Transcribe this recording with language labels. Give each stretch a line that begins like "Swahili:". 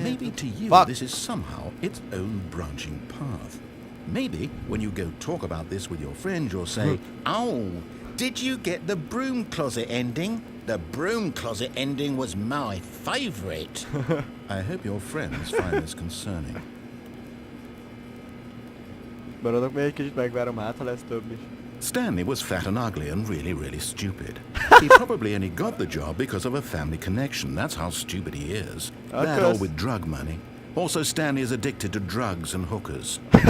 English: Maybe to you this is somehow its own branching path. Maybe when you go talk about this with your friends, you'll say, "Oh, did you get the broom closet ending? The broom closet ending was my favourite." I hope your friends find this concerning.
Hungarian: Maradok még egy kicsit, megvárom, hát ha lesz több is.
English: Stanley was fat and ugly and really stupid. He probably only got the job because of a family connection. That's how stupid he is. That or with drug money. Also, Stanley is addicted to drugs and hookers.